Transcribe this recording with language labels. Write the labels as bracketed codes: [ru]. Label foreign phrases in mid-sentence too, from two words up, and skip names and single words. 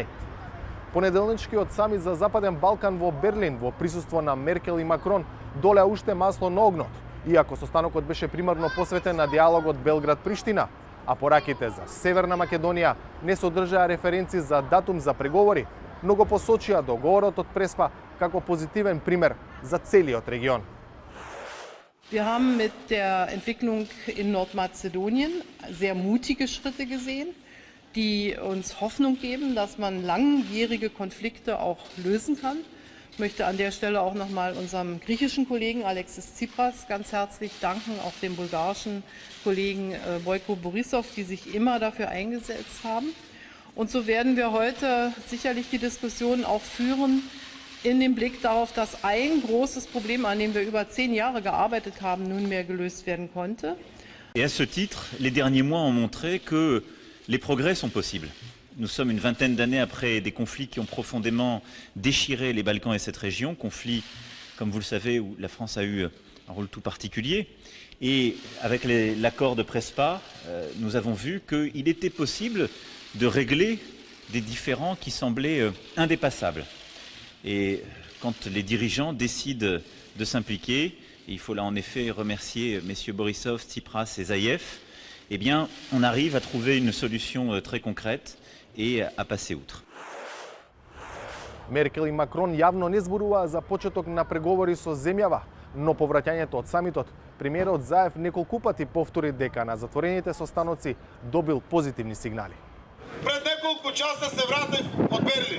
[mk] Понеделничкиот самит за Западен Балкан во Берлин во присуство на Меркел и Макрон долеа уште масло на огнот, иако состанокот беше примарно посветен на диалогот Белград-Приштина, а пораките за Северна Македонија не содржаа референци за датум за преговори, но го посочија договорот од Преспа како позитивен пример за целиот регион. [de] Wir haben mit der Entwicklung in Nordmazedonien sehr mutige Schritte gesehen, die uns Hoffnung geben, dass man langjährige Konflikte auch lösen kann. Ich möchte an der Stelle auch nochmal unserem griechischen Kollegen Alexis Tsipras ganz herzlich danken, auch dem bulgarischen Kollegen Boyko Borisov, die sich immer dafür eingesetzt haben. Und so werden wir heute sicherlich die Diskussion auch führen, in dem Blick darauf, dass ein großes Problem, an dem wir über 10 Jahre gearbeitet haben, nunmehr gelöst werden konnte. [fr] Et à ce titre, les derniers mois ont montré que les progrès sont possibles. Nous sommes une vingtaine d'années après des conflits qui ont profondément déchiré les Balkans et cette région, conflits, comme vous le savez, où la France a eu un rôle tout particulier. Et avec l'accord de Prespa, nous avons vu qu'il était possible de régler des différends qui semblaient indépassables. Et quand les dirigeants décident de s'impliquer, et il faut là en effet remercier messieurs Borisov, Tsipras et Zaev, eh bien, on arrive à trouver une solution très concrète et à passer outre. [mk] Меркел и Макрон јавно не зборуваа за почеток на преговори со земјава, но по враќањето од самитот, премиерот Заев неколку пати повтори дека на затворените состаноци добил позитивни сигнали. Пред неколку часа се вратив од Берлин.